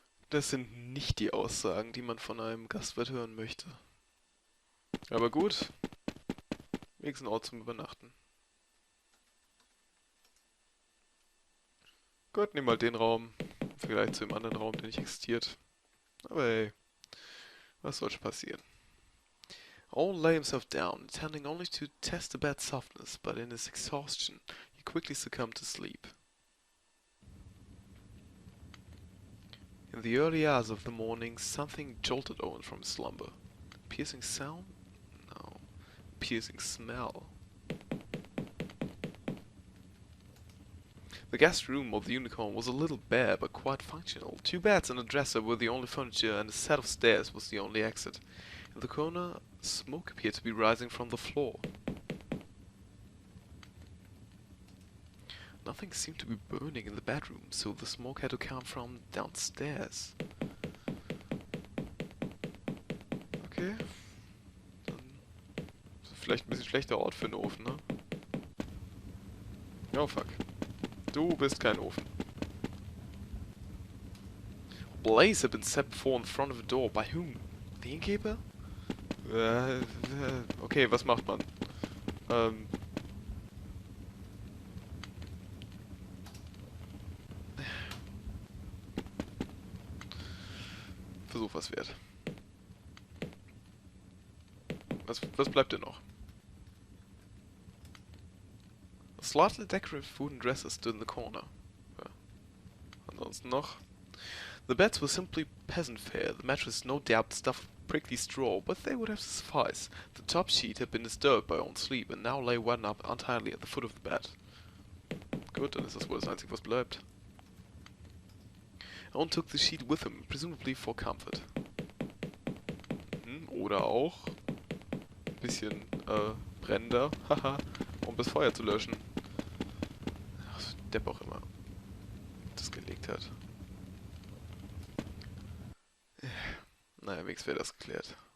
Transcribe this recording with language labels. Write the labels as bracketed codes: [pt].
[de] Das sind nicht die Aussagen, die man von einem Gastwirt hören möchte. Aber gut, wenigstens ein Ort zum Übernachten. Gut, nimm mal den Raum, im Vergleich zu dem anderen Raum, der nicht existiert. Aber hey, was soll schon passieren? [en] Owen lay himself down, intending only to test the bed's softness, but in his exhaustion, he quickly succumbed to sleep. In the early hours of the morning, something jolted Owen from his slumber. Piercing sound? No. Piercing smell. The guest room of the Unicorn was a little bare, but quite functional. 2 beds and a dresser were the only furniture, and a set of stairs was the only exit. In the corner, smoke appeared to be rising from the floor. Nothing seemed to be burning in the bedroom, so the smoke had to come from downstairs. Okay. [de] Dann ist vielleicht ein bisschen schlechter Ort für einen Ofen, ne? Oh fuck. Du bist kein Ofen. [en] Blaze had been set before in front of the door. By whom? The innkeeper? Okay, [de] was macht man? Versuch was wert. Was bleibt denn noch? [en] Slightly decorative wooden dresser stood in the corner. Ja. [de] Ansonsten noch. [en] The beds were simply peasant fare, the mattress no doubt stuffed with prickly straw, but they would have to suffice. The top sheet had been disturbed by own sleep and now lay wound up untidily at the foot of the bed. [de] Gut, dann ist das wohl das Einzige, was bleibt. [en] Owen took the sheet with him, presumably for comfort. [de] Oder auch ein bisschen brennender, haha, um das Feuer zu löschen. Ach, so Depp auch immer das gelegt hat. Naja, wenigstens wäre das geklärt.